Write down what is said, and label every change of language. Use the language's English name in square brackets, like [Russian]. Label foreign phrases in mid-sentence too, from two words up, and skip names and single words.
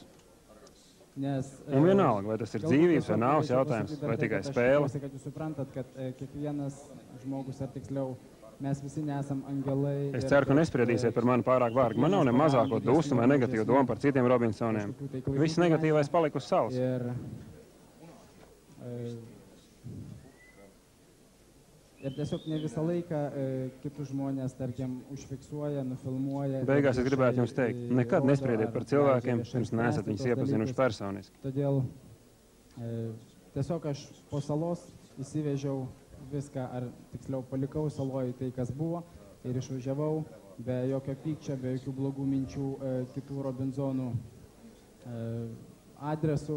[Latvian] Un vienalga, vai tas ir dzīvības vai nāves jautājums, vai tikai spēle. Es ceru, ka nespriedīsiet par mani pārāk vārgi. Man nav ne mazāko dusmu vai negatīvu domu par citiem Robinsoniem. Viss negatīvais palika uz salas. [Lithuanian] Ir tiesiog ne visą laiką kitus žmonės, tarkim, užfiksuoja, nufilmuoja. [Latvian] Beigās es gribētu jums teikt, nekad nespriediet par cilvēkiem, pirms neesat viņus iepazinuši personiski. [Lithuanian] Todėl tiesiog aš po salos įsivežiau viską, ar tiksliau palikau saloj tai, kas buvo, ir išvažiavau be jokio pykčio, be jokių blogų minčių kitų Robinsonų adresų.